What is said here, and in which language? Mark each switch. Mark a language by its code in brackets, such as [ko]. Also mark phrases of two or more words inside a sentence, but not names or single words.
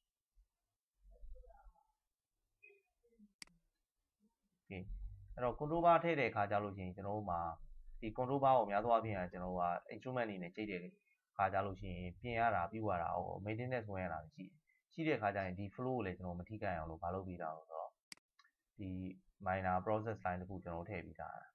[my] okayအဲ့တော့ [en] control bar [my] ထည့်တဲ့အခါကျလို့ရှိရင်ကျွန်တော်တို့မှာဒီ [en] control bar [my] ကိုများသောအားဖြင့်ကျွန်တော်တို့က instrument အနေနဲ့ကြိတ်တဲ့အခါကျလို့ရှိရင်ပြင်ရတာပြုရတာ maintenance ဝင်ရတာရှိတဲ့အခါကျရင်ဒီ flow ကိုလည်းကျွန်တော်မထိခိုက်အောင်လို့မလုပ်ပြီးတာဆိုတော့ဒီ [en] minor process line [my] တစ်ခုကျွန်တော်ထည့်ပြီးသား